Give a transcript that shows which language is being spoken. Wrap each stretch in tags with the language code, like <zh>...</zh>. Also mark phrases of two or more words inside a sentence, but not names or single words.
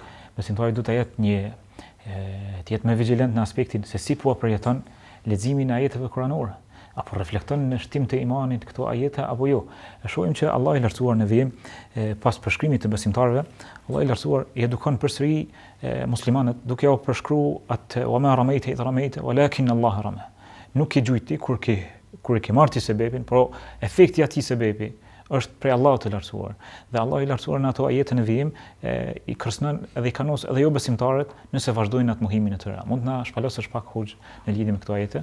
<sq>Besimtari duhet të jetë më vigjilent në aspektin se si po përjeton leximin e ajeteve kuranore, apo reflekton në shtim të imanit këto ajete apo jo. E shohim që Allah i lartësuar në vijim pas përshkrimit të besimtarëve, Allah i lartësuar i edukon përsëri muslimanët duke u përshkruar atë</sq> <ar>وما رميت إذ رميت ولكن الله رمى.</ar> <sq>Nuk i gjujti kur i ke marrë ti sebepin, por efekti i atij sebepi është prej Allahut të lartësuar. Dhe Allah i lartësuar në ato ajete në vijim i kërcënon edhe i kanos edhe jo besimtarët nëse vazhdojnë atë mohimin e tyre. Mund të na shpalosësh pak hoxh në lidhje me këto ajete?</sq>